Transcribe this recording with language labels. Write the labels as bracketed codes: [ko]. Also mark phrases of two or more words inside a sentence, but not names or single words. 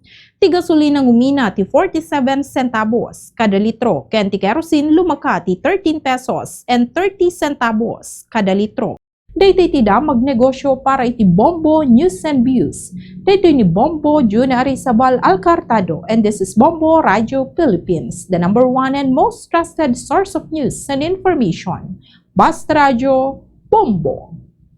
[ilo] Ti gasolina ngumina ti 47 centavos kada litro ken ti kerosene lumaka ti 13 pesos and 30 centavos kada litro. Daytoy ti damag negosyo para iti Bombo News and Views. Daytoy ni [en] Bombo Junior Arizabal Alcartado and this is Bombo Radio Philippines, the #1 and most trusted source of news and information. [ilo] Basta Radio Bombo.